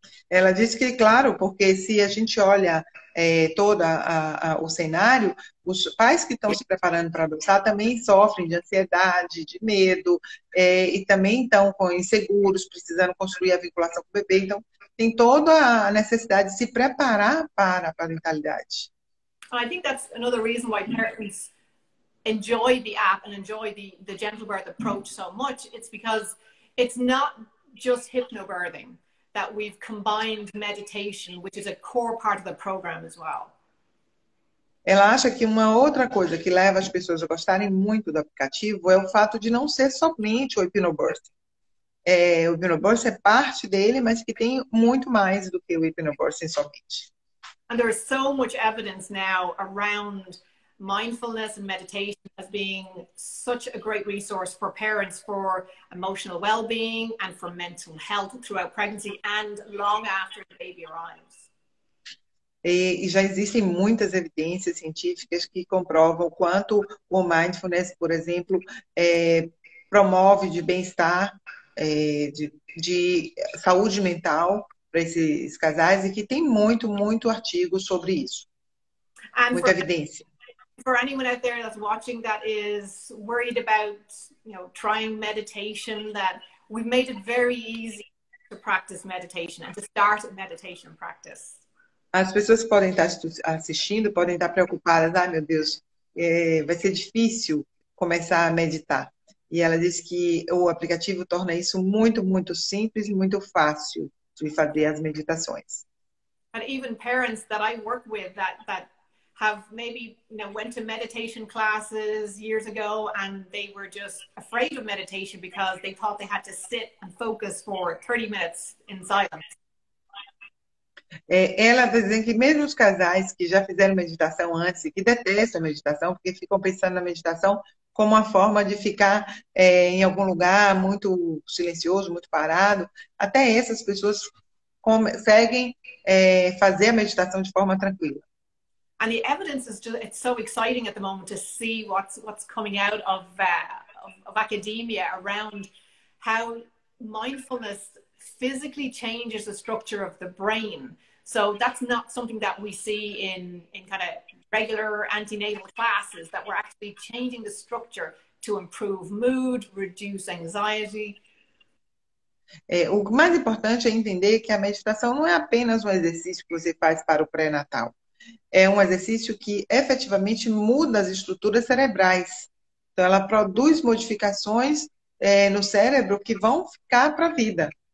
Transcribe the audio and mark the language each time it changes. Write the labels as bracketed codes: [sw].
[pt] Ela disse que, claro, porque se a gente olha todo o cenário, os pais que estão se preparando para adotar também sofrem de ansiedade, de medo, e também estão com inseguros, precisando construir a vinculação com o bebê. Então, tem toda a necessidade de se preparar para a parentalidade. [en] I think that's another reason why parents enjoy the app and enjoy the gentle birth approach so much. It's because it's not just hypnobirthing, that we've combined meditation, which is a core part of the program as well. [pt] Ela acha que uma outra coisa que leva as pessoas a gostarem muito do aplicativo é o fato de não ser somente o Hypnobirthing. O Hypnobirthing é parte dele, mas que tem muito mais do que o Hypnobirthing somente. [en] And there is so much evidence now around mindfulness and meditation as being such a great resource for parents for emotional well-being and for mental health throughout pregnancy and long after the baby arrives. [pt] E já existem muitas evidências científicas que comprovam o quanto o mindfulness, por exemplo, promove de bem-estar, de saúde mental para esses casais, e que tem muito artigo sobre isso. Muita evidência. [en] For anyone out there that's watching that is worried about, trying meditation, that we've made it very easy to practice meditation and to start a meditation practice. [pt] As pessoas que podem estar assistindo podem estar preocupadas. Ai, meu Deus, vai ser difícil começar a meditar. E ela diz que o aplicativo torna isso muito simples e muito fácil de fazer as meditações. [en] And even parents that I work with that have maybe went to meditation classes years ago and they were just afraid of meditation because they thought they had to sit and focus for 30 minutes in silence. [pt] Ela está dizendo que mesmo os casais que já fizeram meditação antes e que detestam a meditação, porque ficam pensando na meditação como uma forma de ficar em algum lugar muito silencioso, muito parado, até essas pessoas conseguem fazer a meditação de forma tranquila. [en] And the evidence is it's so exciting at the moment to see what's coming out of academia around how mindfulness physically changes the structure of the brain. So that's not something that we see in kind of regular antenatal classes, that we're actually changing the structure to improve mood, reduce anxiety. [pt] O mais importante é entender que a meditação não é apenas um exercício que você faz para o pré-natal. É um exercício que efetivamente muda as estruturas cerebrais. Então, ela produz modificações no cérebro que vão ficar para a vida.